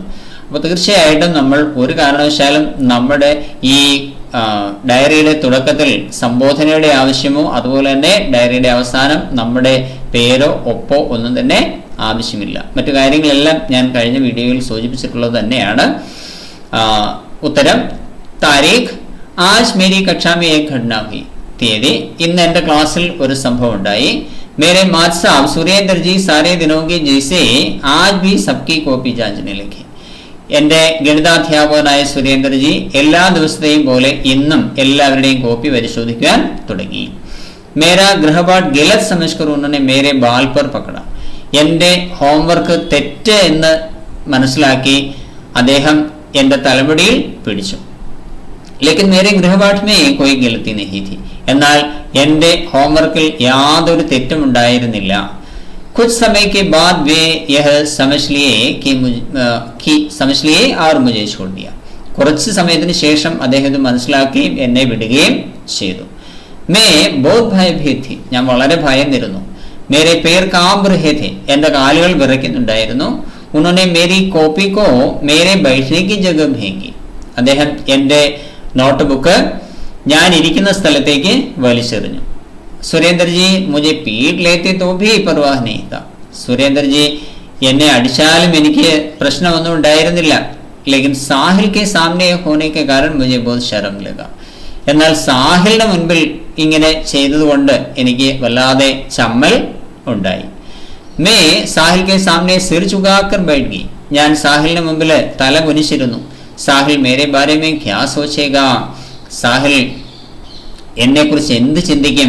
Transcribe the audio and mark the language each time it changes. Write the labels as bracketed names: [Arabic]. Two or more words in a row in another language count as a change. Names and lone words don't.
[Malayalam] അപ്പോൾ തീർച്ചയായിട്ടും നമ്മൾ ഒരു കാരണവശാലും നമ്മുടെ ഈ ഡയറിയുടെ തുടക്കത്തിൽ സംബോധനയുടെ ആവശ്യമോ അതുപോലെ തന്നെ ഡയറിയുടെ അവസാനം നമ്മുടെ പേരോ ഒപ്പോ ഒന്നും തന്നെ ആവശ്യമില്ല. മറ്റു കാര്യങ്ങളെല്ലാം ഞാൻ കഴിഞ്ഞ വീഡിയോയിൽ സൂചിപ്പിച്ചിട്ടുള്ളത് തന്നെയാണ്. [Hindi] ഉത്തരം तारीख आज मेरी कक्षा में एक घटना हुई. [Malayalam] തീയതി ഇന്ന് എൻ്റെ ക്ലാസ്സിൽ ഒരു സംഭവം ഉണ്ടായി. [Hindi] मेरे मात साहब सुरेंद्र जी सारे दिनों के जैसे आज भी सबकी कॉपी जांचने लगे. [Malayalam] എൻ്റെ ഗണിതാധ്യാപകനായ സുരേന്ദ്രജി എല്ലാ ദിവസത്തെയും പോലെ ഇന്നും എല്ലാവരുടെയും കോപ്പി പരിശോധിക്കാൻ തുടങ്ങി. [Hindi] मेरा गृहपाठ गलत समझकर ഉन्होंने मेरे बाल पर पकड़ा. [Malayalam] എൻ്റെ ഹോംവർക്ക് തെറ്റ് എന്ന് മനസ്സിലാക്കി അദ്ദേഹം എൻ്റെ തലമുടിയിൽ പിടിച്ചു. [Hindi] लेकिन मेरे गृहपाठ में कोई गलती नहीं थी. [Malayalam] എന്നാൽ എൻ്റെ ഹോംവർക്കിൽ യാതൊരു തെറ്റും ഉണ്ടായിരുന്നില്ല. [Hindi] कुछ समय के बाद वे यह समझ लिए और मुझे छोड़ दिया. [Malayalam] കുറച്ച് സമയത്തിന് ശേഷം അദ്ദേഹം മനസ്സിലാക്കുകയും എന്നെ വിടുകയും ചെയ്തു. [Hindi] मैं बहुत भयभीत थी. [Malayalam] ഞാൻ വളരെ ഭയന്നിരുന്നു. [Hindi] मेरे पैर कांप रहे थे. [Malayalam] എൻ്റെ കാലുകൾ വിറയ്ക്കുന്നുണ്ടായിരുന്നു. [Hindi] ഉन्होंने मेरी कॉपी को मेरे बैठने की जगह फेंकी. [Malayalam] അദ്ദേഹം എൻ്റെ നോട്ട് ബുക്ക് ഞാൻ ഇരിക്കുന്ന സ്ഥലത്തേക്ക് വലിച്ചെറിഞ്ഞു. [Hindi] സുരേന്ദ്രജി മുझे पीट लेते तो भी परवाह नहीं था. [Malayalam] സുരേന്ദ്രജി എന്നെ അടിച്ചാലും എനിക്ക് പ്രശ്നമൊന്നും ഉണ്ടായിരുന്നില്ല. [Hindi] लेकिन साहिल के सामने होने के कारण मुझे बहुत शर्म लगा. [Malayalam] എന്നാൽ സാഹിലിന്റെ മുൻപിൽ ഇങ്ങനെ ചെയ്തതുകൊണ്ട് എനിക്ക് വല്ലാതെ ചമ്മൽ ഉണ്ടായി. [Hindi] मैं साहिल के सामने सिर झुकाकर बैठ गई. [Malayalam] ഞാൻ സാഹിലിന്റെ മുമ്പിൽ തല കുനിച്ചിരുന്നു. [Hindi] साहिल मेरे बारे में क्या सोचेगा. [Malayalam] സാഹിൽ എന്നെ കുറിച്ച് എന്ത് ചിന്തിക്കും.